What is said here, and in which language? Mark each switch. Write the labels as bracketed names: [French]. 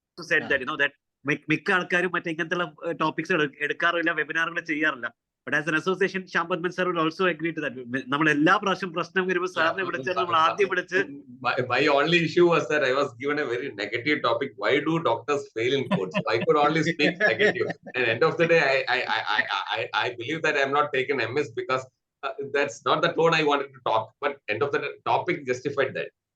[English] said that that [Malayalam] മിക്ക ആൾക്കാരും മറ്റേ ഇങ്ങനത്തെ ടോപ്പിക്സ് എടുക്കാറില്ല, വെബിനാറുകൾ ചെയ്യാറില്ല. [English] But as an association, Shampatman sir will also agree to that. [Malayalam] നമ്മൾ എല്ലാ പ്രാവശ്യം പ്രശ്നം വരുമ്പോൾ സാറിനെ വിളിച്ചാൽ നമ്മൾ ആദ്യം വിളിച്ച്. [English] My only issue was that I was given a very negative topic. Why do doctors fail in court? So I could only speak negative. And end of the day, I believe that I'm not taken amiss because that's not the tone I wanted to talk. But end of the topic justified that.